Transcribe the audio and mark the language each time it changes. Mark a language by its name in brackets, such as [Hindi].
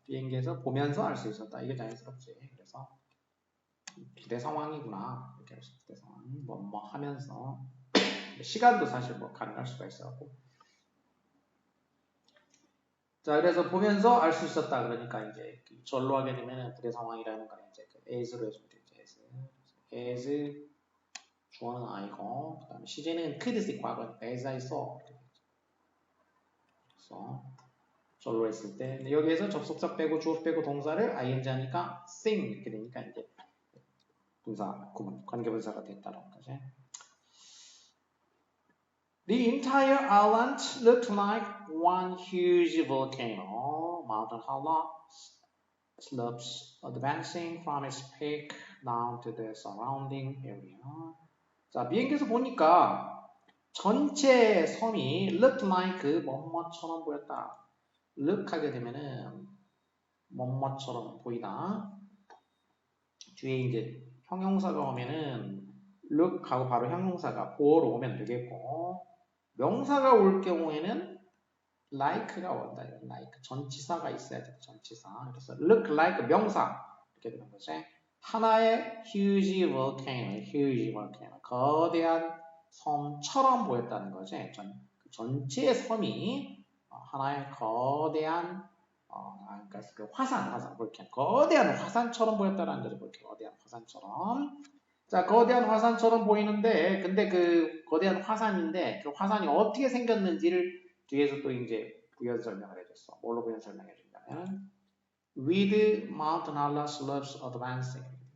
[Korean] 비행기에서 보면서 알 수 있었다. 이게 자연스럽지. 그래서 부대 상황이구나. 이렇게 할 수 있어. 부대 상황. 뭐 하면서. 시간도 사실 뭐 가능할 수가 있어갖고. 자, 그래서 보면서 알 수 있었다. 그러니까 이제 절로 하게 되면은 부대 상황이라는 건 이제 as로 해주면 되죠. as 주어는 I고, 그 다음에 시제는 [English] could see [Korean] 과거니까 [English] as I saw. [Korean] 그래서 절로 했을 때 근데 여기에서 접속사 빼고 주어 빼고 동사를 ing 하니까 sing 이렇게 되니까 이제 분사, 구문, 관계분사가 됐다는 거지. [English] The entire island looked like one huge volcano. Mountain Hala slopes advancing from its peak down to the surrounding area. [Korean] 자, 비행기에서 보니까 전체 섬이 looked like 뭐뭐처럼 보였다. look 하게 되면은 뭐뭐처럼 보이다. 뒤에 이제 형용사가 오면은 look하고 바로 형용사가 for로 오면 되겠고 명사가 올 경우에는 like가 온다. like 전치사가 있어야 돼. 전치사. 그래서 look like 명사 이렇게 되는 거지. 하나의 [English] huge volcano [Korean] 거대한 섬처럼 보였다는 거지. 전체 섬이 하나의 거대한 그러니까 그 화산, 볼케이노. 거대한 화산처럼 보였다라는 거죠, 볼케이노. 거대한 화산처럼. 자, 거대한 화산처럼 보이는데, 근데 그 거대한 화산인데, 그 화산이 어떻게 생겼는지를 뒤에서 또 이제 부연 설명을 해줬어. 뭘로 부연 설명해 준다면, [English] with Mount Nala slopes advancing.